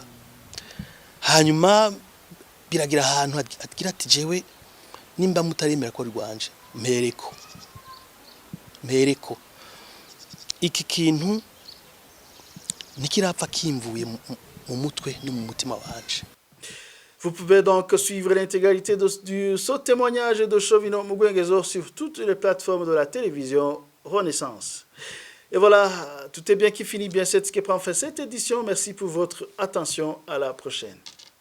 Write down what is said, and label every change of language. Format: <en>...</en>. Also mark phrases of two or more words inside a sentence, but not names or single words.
<rn>Hanyuma biragira ahantu agira ati jewe nimba mutaremera ko rwanje mpereko iki kintu nikirapfa kimvuye mu mutwe no mu mutima wanje.</rn> <fr>Vous pouvez donc suivre l'intégralité de ce témoignage de Chovino Mugwengezo sur toutes les plateformes de la télévision Renaissance. Et voilà, tout est bien qui finit bien. C'est ce qui prend fin cette édition. Merci pour votre attention. À la prochaine.</fr>